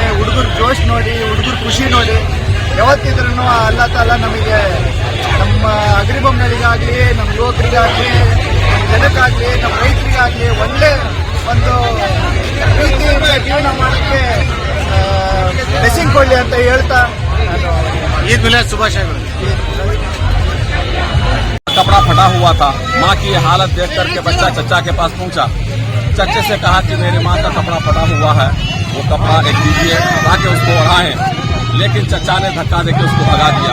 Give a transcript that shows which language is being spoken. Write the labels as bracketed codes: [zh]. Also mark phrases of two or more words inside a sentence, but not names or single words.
[kn] ಹುಡುಗರು ಜೋಶ್ ನೋಡಿ, ಹುಡುಗರು ಖುಷಿ ನೋಡಿ, ಯಾವತ್ತಿದ್ರೂ [ar] الله تعالى [kn] ನಮಗೆ ನಮ್ಮ ಹಗರಿಬೊಮ್ಮನಹಳ್ಳಿಗಾಗಲಿ, ನಮ್ಮ ಯುವಕರಿಗಾಗಲಿ, ನಮ್ಮ ಜನಕ್ಕಾಗಲಿ, ನಮ್ಮ ರೈತರಿಗಾಗಲಿ ಒಳ್ಳೆ ಒಂದು ಪ್ರೀತಿಯಿಂದ ಜೀವನ ಮಾಡೋಕ್ಕೆ ಬ್ಲೆಸ್ಸಿಂಗ್ ಕೊಡಲಿ ಅಂತ ಹೇಳ್ತಾ [hi] ईद मिलाद शुभाशयಗಳು. कपड़ा फटा हुआ था. माँ की हालत देख करके बच्चा चचा के पास पहुंचा. चचे से कहा कि मेरे माँ का कपड़ा फटा हुआ है, वो कपड़ा एक दीजिए ताकि उसको ओढ़ाएं. लेकिन चचा ने धक्का देके उसको भगा दिया.